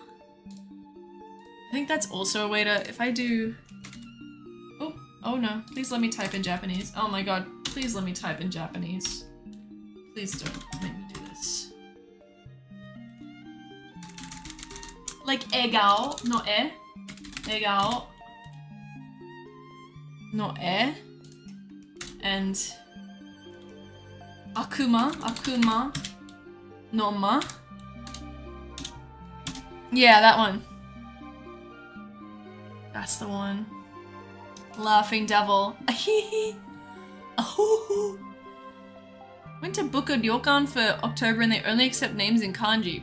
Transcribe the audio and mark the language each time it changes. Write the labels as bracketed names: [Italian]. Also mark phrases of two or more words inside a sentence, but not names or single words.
[English] I think that's also a way to, if I do... Oh no, please let me type in Japanese. Oh my god, please let me type in Japanese. Please don't make me do this. Like egao, [Japanese] の絵. 笑顔。の絵. And 悪魔の間. [English] Yeah, that one. That's the one. Laughing Devil. Went to book a ryokan for October and they only accept names in kanji.